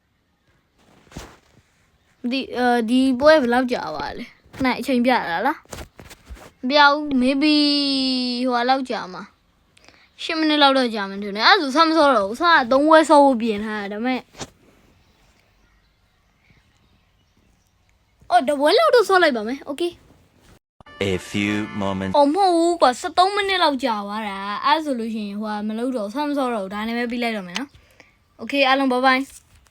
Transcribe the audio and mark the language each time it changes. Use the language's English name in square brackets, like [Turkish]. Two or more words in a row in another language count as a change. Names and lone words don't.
[Burmese] ဒီပွဲဘယ်လောက်ကြာပါလဲခဏအချိန်ပြတာလားမပြဘူး maybe ဟိုလောက်ကြာမှာ10မိနစ်လောက်တော့ကြာမှန်းထင်တယ်အဲ့ဒါဆိုဆော့မဆော့တော့ဘူးဆော့က3ဝဲဆော့ဖို့ပြင်ထားတာဒါပေမဲ့အော်တဝဲလောက်တော့ဆော့လိုက်ပါမယ် okay [English] A few moments [Burmese] မဟုတ်ဘူးကွာ73မိနစ်လောက်ကြာသွားတာအဲ့ဆိုလို့ရှိရင်ဟိုကမလုပ်တော့ဆော့မဆော့တော့ဒါနဲ့ပဲပြီးလိုက်တော့မယ်နော် okay အားလုံး [English] bye bye